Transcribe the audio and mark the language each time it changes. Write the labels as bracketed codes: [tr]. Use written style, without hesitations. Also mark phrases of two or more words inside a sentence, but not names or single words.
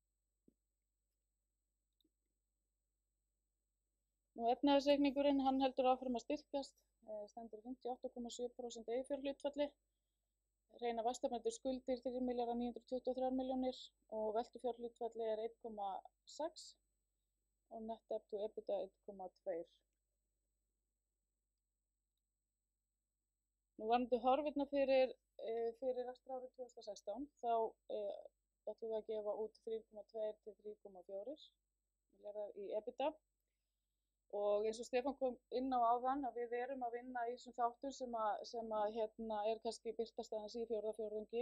[is] Nú efnahagsreikningurinn, hann heldur áfram að styrkjast, stendur 58,7% eiginfjárhlutfalli, reyna vaxtamættar skuldir 3.923 milljónir og veltufjárhlutfalli er 1,6 og [en] net debt to EBITDA [is] 1,2. Nú varðandi horfurnar fyrir rekstrarárið 2016 þá ætlum við að gefa út 3,2 til 3,4 milljarðar í EBITDA og eins og Stefán kom inn á áðan að við erum að vinna í þessum þáttum sem er kannski birtast aðeins í fjórða fjórðungi.